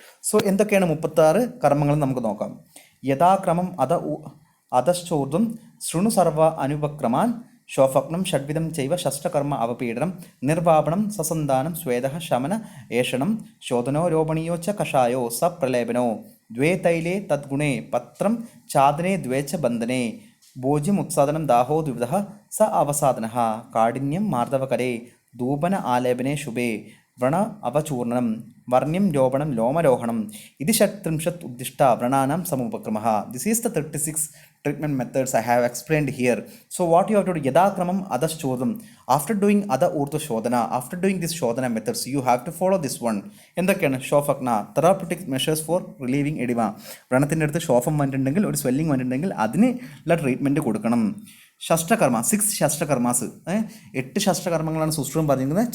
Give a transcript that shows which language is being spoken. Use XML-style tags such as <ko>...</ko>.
<ml>So എന്തൊക്കെയാണ് 36 കർമ്മങ്ങൾ നമുക്ക് നോക്കാം.</ml> <sa>യഥാക്രമം അധശ്ചോർദ്ദം ശൃണു സർവ അനുപക്രമാൻ ശോഫഗ്നം ഷഡ്വിധം ചൈവ ഷഷ്ടകർമ്മ അവപീഡനം നിർവാപണം സസന്ധാനം സ്വേദഃ ശമന ഏഷണം ശോധനോ രോപണീയോ ച കഷായോ സ പ്രലേപനോ ദ്വേ തൈലേ തദ്ഗുണേ പത്രം ചാദനേ ദ്വേ ച ബന്ധനേ ഭോജ്യം ഉത്സാദനം ദാഹോ ദ്വിവിധഃ സ അവസാദനഃ കാഠിന്യം മാർദ്ദവകരേ ധൂപന ആലേപനേ ശുഭേ വ്രണ അവചൂർണം വർണ്യം രോപണം ലോമരോഹണം ഇതി ഷട്ത്രിംശത് ഉദ്ദിഷ്ട വ്രണാനാം സമുപക്രമഃ.</sa> <en>This is the 36 treatment methods I have explained here. So what you have to do,</en> <sa>yadakramam adhaschodam,</sa> <en>after doing adha urdhva shodhana, after doing this shodhana methods, you have to follow this one.</en> <ml>എന്തൊക്കെയാണ്? ഷോഫഗ്ന,</ml> <en>Therapeutic measures for relieving edema.</en> <ml>വ്രണത്തിൻ്റെ അടുത്ത് ഷോഫം വന്നിട്ടുണ്ടെങ്കിൽ, ഒരു swelling വന്നിട്ടുണ്ടെങ്കിൽ അതിന് ഉള്ള treatment കൊടുക്കണം. ഷഷ്ടകർമ്മ, 6 ഷഷ്ടകർമാസ്, 8 ഷഷ്ടകർമ്മങ്ങളാണ് സുശ്രുതം പറഞ്ഞിരിക്കുന്നത്.</ml>